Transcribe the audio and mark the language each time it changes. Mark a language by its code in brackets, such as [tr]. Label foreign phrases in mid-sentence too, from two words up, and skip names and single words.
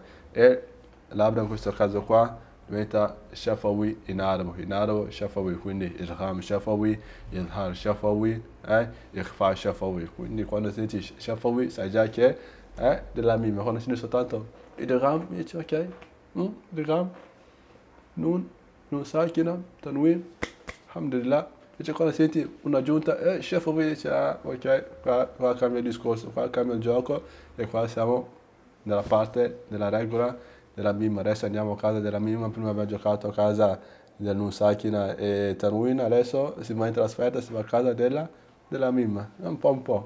[it] E labbra in questo caso qua diventa shafawi in arabo shafawi, quindi [ar] إلهام شفوي إظهار شفوي إخفاء شفوي. [it] Quindi quando senti shafawi sai già che è della mim, quando senti soltanto idgham, dici ok, [ar] إدغام نون ساكنة تنوين, [it] alhamdulillah. Invece quando senti un'aggiunta, shafawi, dici ok, qua cambia il discorso, qua cambia il gioco e qua siamo nella parte della regola della mim. Adesso andiamo a casa della mim, prima abbiamo giocato a casa del [ar] نون ساكنة [it] e tanwin, adesso si va in trasferta, si va a casa della mim, un po'.